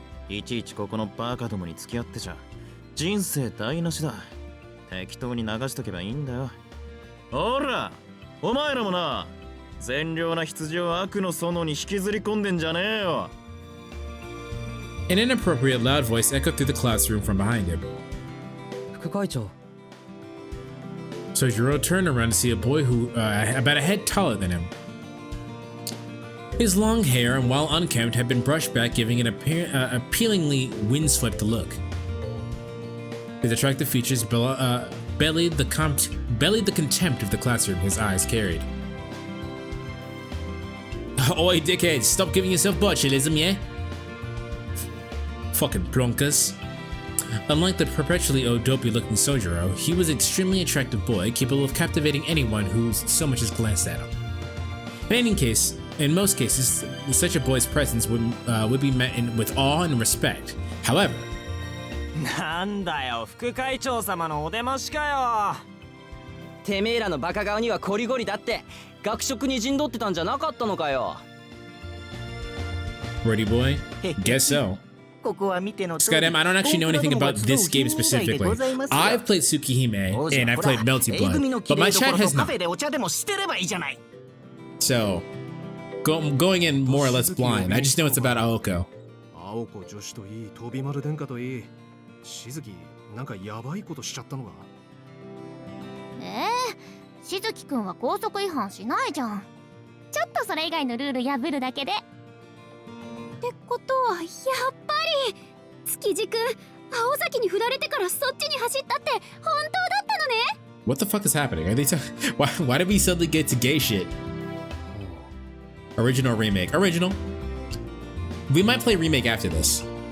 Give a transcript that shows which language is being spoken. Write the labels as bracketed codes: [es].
[ja] いちいちここのバカどもに付き合ってちゃ人生台無しだ。適当に流しとけばいいんだよ。ほら、お前らもな、善良な羊を悪の園に引きずり込んでんじゃねえよ。 [en] An inappropriate loud voice echoed through the classroom from behind him. [ja] 副会長。 [en] Sojiro turned around to see a boy who about a head taller than him. His long hair, and while unkempt, had been brushed back, giving it appealingly windswept look. His attractive features bellied the contempt of the classroom his eyes carried. Oi, dickhead, stop giving yourself botulism, yeah? Fucking plonkas. Unlike the perpetually dopey-looking Sojiro, he was an extremely attractive boy, capable of captivating anyone who so much as glanced at him. In most cases, such a boy's presence would be met with awe and respect. However, [ja] なんだよ、副会長様のお出ましかよ。てめえらのバカ顔にはコリゴリだって学食に陣取ってたんじゃなかったのかよ。 [en] Wordy boy? Guess so. Skydam, I don't actually know anything about this game specifically. I've played Tsukihime and I've played Melty Blood, but my chat has not. So, going in more or less blind, I just know it's about Aoko. [ja] Aoko 女子といい、飛び丸殿下といい、しずきなんかヤバいことしちゃったのか？しずきくんは校則違反しないじゃん。ちょっとそれ以外のルール破るだけで。ってことはやっぱり築地くん、青崎に振られてからそっちに走ったって本当だったのね。 [en] What the fuck is happening? Are they why did we suddenly get to gay shit? Original or remake? Original. We might play remake after this.